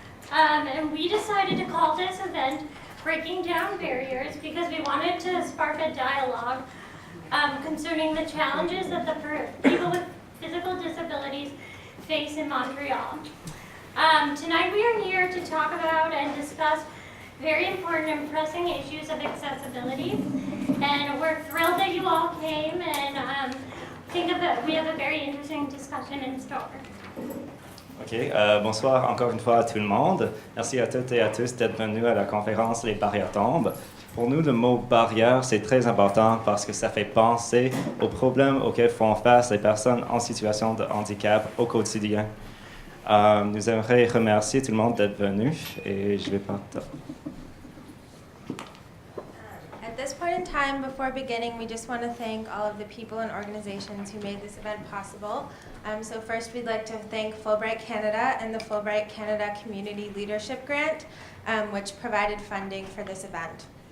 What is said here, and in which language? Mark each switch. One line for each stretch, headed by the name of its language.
English: And we decided to call this event Breaking Down Barriers because we wanted to spark a dialogue concerning the challenges that the people with physical disabilities face in Montreal. Tonight we are here to talk about and discuss very important and pressing issues of accessibility. And we're thrilled that you all came and we have a very interesting discussion in store. OK.
French: Bonsoir encore une fois à tout le monde. Merci à toutes et à tous d'être venus à la conférence Les barrières tombent. Pour nous, le mot barrière, c'est très important parce que ça fait penser aux problèmes auxquels font face les personnes en situation de handicap au quotidien. Nous aimerions remercier tout le monde d'être venu et je vais partir.
English: At this point in time, before beginning, we just want to thank all of the people and organizations who made this event possible. So first, we'd like to thank Fulbright Canada and the Fulbright Canada Community Leadership Grant, which provided funding for this event.